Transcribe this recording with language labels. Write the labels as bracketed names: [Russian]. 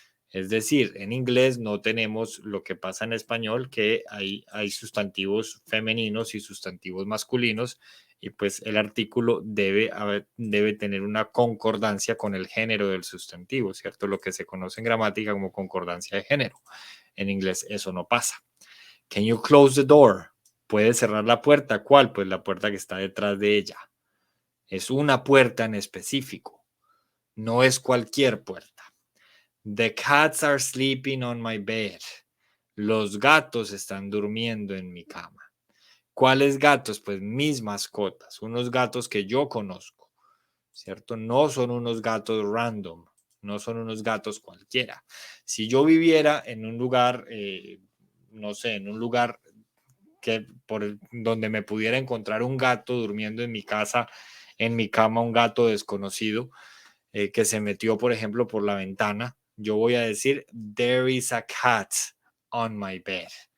[Spanish] Es decir, en inglés no tenemos lo que pasa en español, que hay sustantivos femeninos y sustantivos masculinos, y pues el artículo debe tener una concordancia con el género del sustantivo, ¿cierto? Lo que se conoce en gramática como concordancia de género. En inglés eso no pasa. [English] Can you close the door? [Spanish] ¿Puede cerrar la puerta? ¿Cuál? Pues la puerta que está detrás de ella. Es una puerta en específico. No es cualquier puerta. [English] The cats are sleeping on my bed. [Spanish] Los gatos están durmiendo en mi cama. ¿Cuáles gatos? Pues mis mascotas, unos gatos que yo conozco, ¿cierto? No son unos gatos random, no son unos gatos cualquiera. Si yo viviera en un lugar, no sé, en un lugar donde me pudiera encontrar un gato durmiendo en mi casa, en mi cama, un gato desconocido, que se metió, por ejemplo, por la ventana, yo voy a decir, [English] there is a cat on my bed.